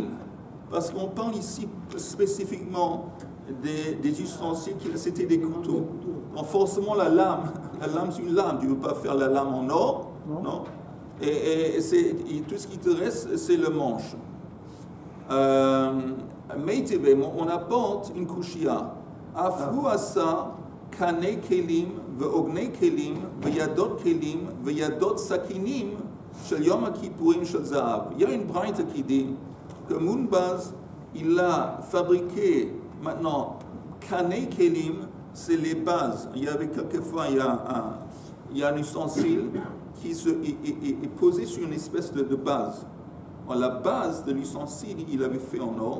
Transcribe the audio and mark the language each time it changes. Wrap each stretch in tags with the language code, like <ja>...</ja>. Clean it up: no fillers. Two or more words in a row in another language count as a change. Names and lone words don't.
<fr>Parce qu'on parle ici spécifiquement des ustensiles, c'était des couteaux. Donc forcément la lame c'est une lame, tu ne veux pas faire la lame en or, non? Et tout ce qui te reste, c'est le manche. On apporte une kushia.</fr> <he>אף הוא עשה כני כלים ואוגני כלים וידות כלים וידות סכינים של יום הכפורים של זהב.</he> <fr>Il y a une braïta qui dit que Munbaz, il a fabriqué maintenant</fr> <he>כני כלים,</he> <fr>c'est les bases. Il y avait quelquefois, il y a un ustensile qui est posé sur une espèce de base. Alors, la base de l'ustensile, il avait fait en or.</fr>